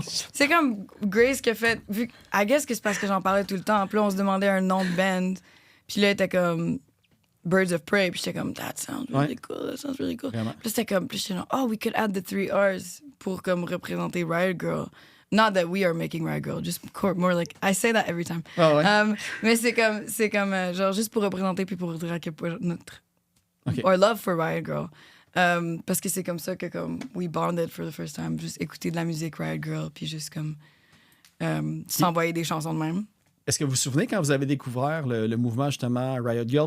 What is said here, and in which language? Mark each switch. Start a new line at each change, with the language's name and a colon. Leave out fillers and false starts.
French: C'est comme Grace qui a fait.
English: I guess
French: que c'est parce que j'en parlais tout le temps. Puis là, on se demandait un nom de band. Puis là, elle était comme Birds of Prey.
English: Puis j'étais comme, that sounds really cool. That sounds really cool.
French: Vraiment. Puis c'était comme, puis j'étais genre,
English: oh, we could add the 3 R's
French: pour comme représenter Riot Girl.
English: Not that we are making Riot Girl, just more like, I say that every time.
French: Ah ouais. Mais c'est comme genre, juste pour représenter puis pour dire à quel point notre. OK.
English: Our love for Riot Girl.
French: Parce que c'est comme ça que comme
English: we bonded for the first time,
French: juste écouter de la musique Riot Girl puis juste comme s'envoyer des chansons de même. Est-ce que vous vous souvenez quand vous avez découvert le mouvement justement Riot Girl?